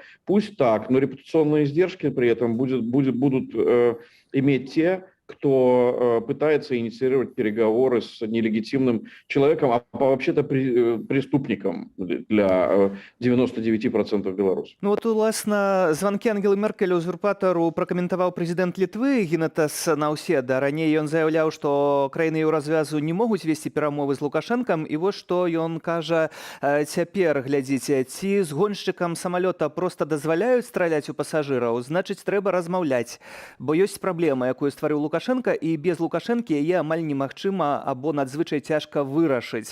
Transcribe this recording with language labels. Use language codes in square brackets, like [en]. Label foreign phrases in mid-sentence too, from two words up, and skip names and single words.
[ru] Пусть так, но репутационные издержки при этом будут иметь те, кто пытается инициировать переговоры с нелегитимным человеком, а вообще-то преступником для 99% белорусов. [be] Ну от, уласна, званкі Ангелы Меркель узурпатару пракаментаваў прэзідэнт Літвы Гінатас Наўседа. Раней ён заяўляў, што краіны еўразвязу не могуць весці перамовы з Лукашэнкам, і вось што ён кажа цяпер, глядзіце, ці з гоншчыкам самалёта проста дазваляюць страляць у пасажыраў, значыць, трэба размаўляць, бо ёсць праблема, якую стварыў Лукашенко, і без Лукашэнкі яе амаль немагчыма або надзвычай цяжка вырашыць.